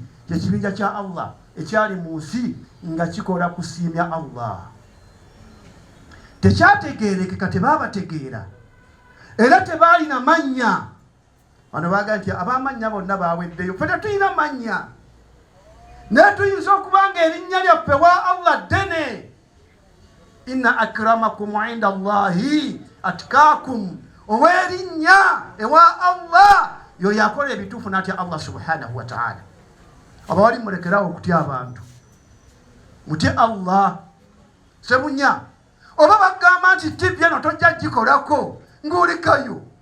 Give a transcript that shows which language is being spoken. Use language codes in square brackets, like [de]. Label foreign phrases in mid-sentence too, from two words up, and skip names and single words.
[lg] Ekibinja kya Allah ekyali mu nsi nga kikola kusiimya Allah. Tekyategeerekeka, tebaabategeera era tebaalina mannya. Bano baga nti ab'amannya bonna baaweddeyo, ffe tetulina mannya, naye tuyinza okuba nga erinnya lyaffe wa Allah ddene. [ar] إن أكرمكم عند الله أتقاكم, [lg] ow'erinnya ewa Allah yoyo akola ebituufu n'atya Allah [ar] سبحانه وتعالى. [lg] Abawali mulekerawo okutya abantu, mutye Allah. Sebunya oba bagamba nti TV eno tojja gikolako ng'olekayo.